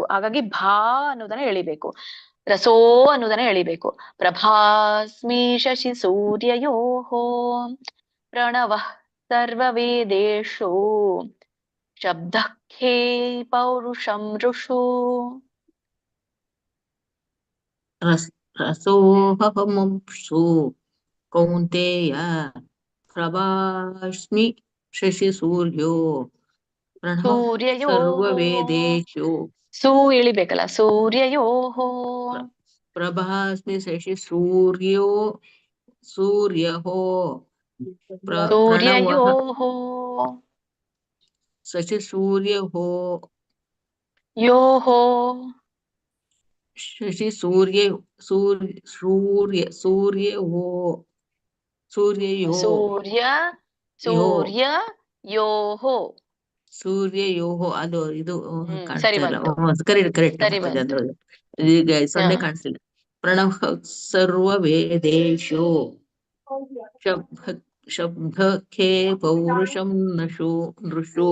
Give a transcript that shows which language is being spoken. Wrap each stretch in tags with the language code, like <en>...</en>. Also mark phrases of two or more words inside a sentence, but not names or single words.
<kn>ಹಾಗಾಗಿ ಭಾ ಅನ್ನೋದನ್ನ ಎಳಿಬೇಕು, ರಸೋ ಅನ್ನೋದನ್ನ ಎಳಿಬೇಕು.</kn> <sa>ಪ್ರಭಾಸ್ಮಿ ಶಶಿ ಸೂರ್ಯಯೋಹೋ ಪ್ರಣವ ಸರ್ವವೇದೇಶು ಶಬ್ದಃ ಖೇ ಪೌರುಷಂ ಋಷು. रसोऽहमप्सु कौन्तेय प्रभास्मि शशिसूर्यो प्रणवः ಸೂರ್ಯಯೋಹೋ सर्ववेदेषु</sa> <kn>ಸೂ ಇಳಿಬೇಕಲ್ಲ ಸೂರ್ಯಯೋಹೋ</kn> <sa>प्रभास्मि शशिसूर्यो सूर्यहो प्रणवः ಸೂರ್ಯಯೋಹೋ शशिसूर्यहो ಯೋಹೋ शशिसूर्य सूर्यहो सूर्ययो ಸೂರ್ಯ यो ಸೂರ್ಯ ಯೋಹೋ</sa> <kn>ಸೂರ್ಯಯೋಹೋ ಅದು ಇದು ಸರಿ ಕಾಣಿಸ್ತಾ ಇಲ್ಲ. ಬಂತು ಕರೆಕ್ಟ್ ಕರೆಕ್ಟ್ ಸರಿ ಮಾತಾಡಿ ಬಂತು ಅದು ಈಗ ಸೊನ್ನೆ ಹಾ ಕಾಣಿಸ್ತಿಲ್ಲ.</kn> <sa>ಪ್ರಣವ ಸರ್ವ ವೇದೇಶು ಶಬ್ದಕ್ಕೆ ಪೌರುಷಂ ನಶು ನೃಷು</sa>